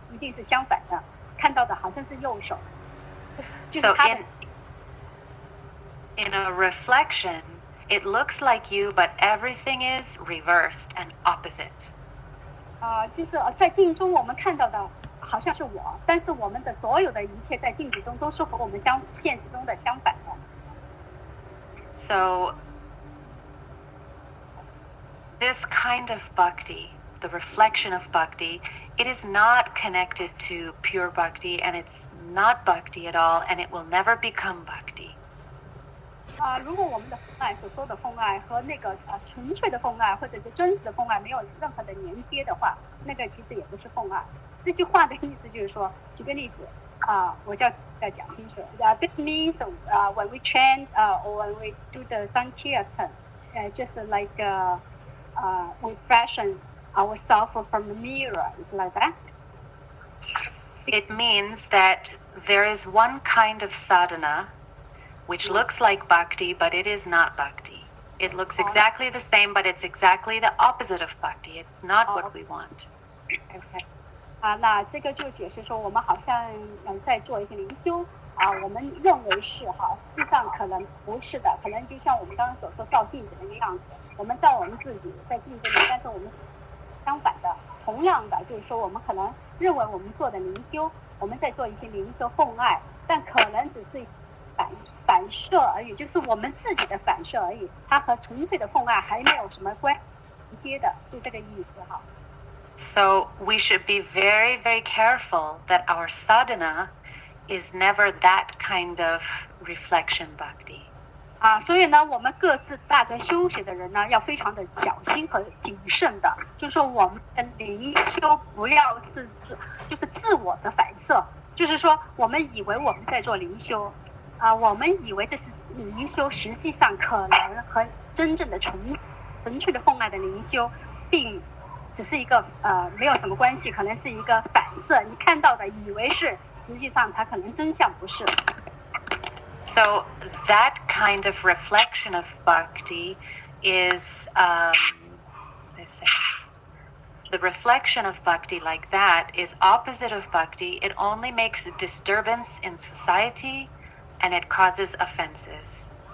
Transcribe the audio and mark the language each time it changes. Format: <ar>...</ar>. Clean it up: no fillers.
<zh>一定是相反的，看到的好像是右手。</zh> <en>So in a reflection, it looks like you, but everything is reversed and opposite.</en> <zh>就是在镜中我们看到的好像是我，但是我们的所有的一切在镜子中都是和我们现实中的相反的。</zh> <en>So this kind of bhakti, the reflection of bhakti, it is not connected to pure bhakti, and it's not bhakti at all, and it will never become bhakti.</en> <zh>如果我们的奉爱所说的奉爱和那个纯粹的奉爱或者是真实的奉爱没有任何的连接的话，那个其实也不是奉爱。这句话的意思就是说，举个例子我就要讲清楚。</zh> <en>This means when we chant or when we do the Sankirtan, just like we fashion ourselves from the mirror, is like that. It means that there is one kind of sadhana which looks like bhakti, but it is not bhakti. It looks exactly the same, but it's exactly the opposite of bhakti. It's not what we want. Okay.</en> <zh>那这个就解释说，我们好像在做一些灵修我们认为是实际上可能不是的，可能就像我们刚刚所说照镜子的那个样子，我们照我们自己在镜子里，但是我们相反的，同样的就是说，我们可能认为我们做的灵修，我们在做一些灵修奉爱，但可能只是反射而已，就是我们自己的反射而已，它和纯粹的奉爱还没有什么关接的，就这个意思</zh> <en>So we should be very, very careful that our sadhana is never that kind of reflection bhakti.</en> <zh>所以呢，我们各自大家修行的人呢，要非常的小心和谨慎的，就是说我们的灵修不要就是自我的反射，就是说我们以为我们在做灵修我们以为这是灵修，实际上可能和真正的纯粹的奉爱的灵修并只是一个没有什么关系，可能是一个反射，你看到的以为是，实际上它可能真相不是。</zh> <en>So that kind of reflection of bhakti is, as I say, the reflection of bhakti like that is opposite of bhakti. It only makes disturbance in society and it causes offenses.</en>